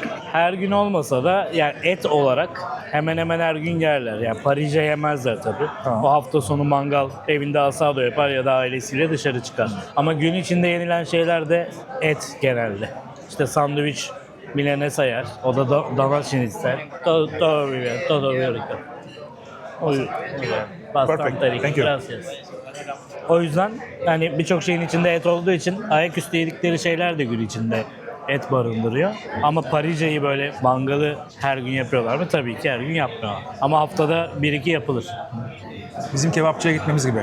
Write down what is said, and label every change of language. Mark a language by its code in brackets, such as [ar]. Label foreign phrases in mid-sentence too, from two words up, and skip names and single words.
[tr] Her gün olmasa da yani et olarak hemen hemen her gün yerler. Yani Paris'e yemezler tabii. Tamam. O hafta sonu mangal evinde asado yapar ya da ailesiyle dışarı çıkar. Ama gün içinde yenilen şeyler de et genelde. İşte sandviç milanese yer. O da dana şinitzel. [es] Todo bien, todo bien. Bastante rico. [en] Thank you. [es] Gracias. [tr] O yüzden yani birçok şeyin içinde et olduğu için ayaküstü yedikleri şeyler de gün içinde et barındırıyor. Ama Parice'yi böyle mangalı her gün yapıyorlar mı? Tabii ki her gün yapmıyorlar. Ama haftada 1-2 yapılır. bizim kebapçıya gitmemiz gibi.